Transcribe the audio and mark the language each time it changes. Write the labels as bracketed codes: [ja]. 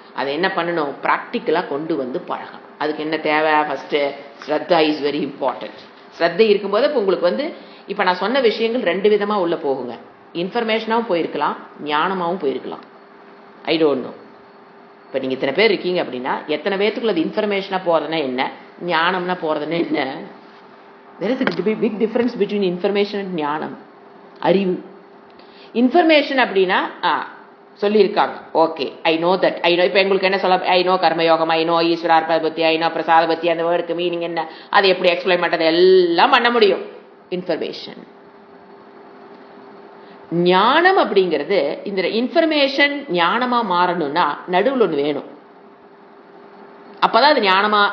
[ta] அதை என்ன பண்ணணும், பிராக்டிக்கலா கொண்டு பழகணும். அதுக்கு என்ன தேவை, [en] First shraddha is very important. [ta] ஸ்ரத்தை இருக்கும்போது இப்போ உங்களுக்கு இப்ப நான் சொன்ன விஷயங்கள் 2 விதமா உள்ள போகுங்க. இன்ஃபர்மேஷனாவும் போயிருக்கலாம், ஞானமாவும் போயிருக்கலாம். [en] I don't know. [ta] இப்ப நீங்க இத்தனை பேர் இருக்கீங்க அப்படின்னா எத்தனை பேத்துக்குள்ள அது இன்ஃபர்மேஷனா போறதுன்னா என்ன, ஞானம்னா போறதுன்னா என்ன? [en] there is a big difference between information and [ta] ஞானம், அறிவு. இன்ஃபர்மேஷன் அப்படின்னா சொல்லியிருக்காங்க, [en] Okay I know that, I know. [ta] இப்போ எங்களுக்கு என்ன சொல்ல, ஐ நோ கர்மயோகம், ஐ நோ ஈஸ்வரார்ப்பண பத்தி, ஐ நோ பிரசாத பத்தி, அந்த வேர்டுக்கு மீனிங் என்ன, அதை எப்படி எக்ஸ்பிளைன் பண்றது, எல்லாம் பண்ண முடியும். இன்ஃபர்மேஷன். ஞானம் அப்படிங்கிறது, இந்த இன்ஃபர்மேஷன் ஞானமா மாறணும்னா நடுவில் ஒன்று வேணும். அப்பதான் அது ஞானமா.